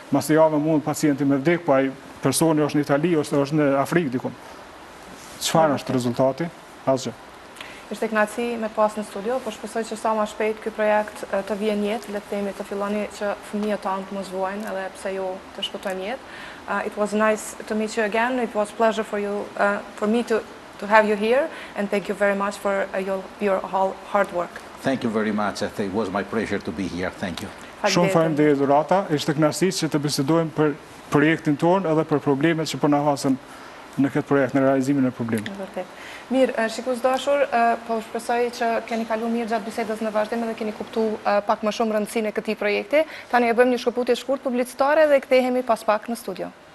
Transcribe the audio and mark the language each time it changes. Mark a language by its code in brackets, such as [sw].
[sq] Mas një javë mund pacienti me vdek, po ai personi është në Itali, është në Afrikë diku. Çfarë është rezultati? Asgjë. Ishte kënaqësi me pas në studio, po shpresoj që sa më shpejt ky projekt të vijë në jetë, le të themi të filloni që fëmijët tanë të mos vuajnë, edhe pse jo të shpëtojnë jetë. [en] It was nice to meet you again. It was a pleasure for me to have you here, and thank you very much for your hard work. Thank you very much. It was my pleasure to be here. Thank you. [sq] Shumë faleminderit Dorata, ishte kënaqësi që të bisedojmë për projektin tonë edhe për problemet që po na hasën në këtë projekt, në realizimin e problemit. Vërtet. Mirë, shikues dashur, po shpresoj që keni kaluar mirë gjatë bisedës në vazhdim dhe keni kuptuar pak më shumë rëndësinë e këtij projekti. Tani e bëjmë një shkëputje shkurt publicitare dhe kthehemi pas pak në studio.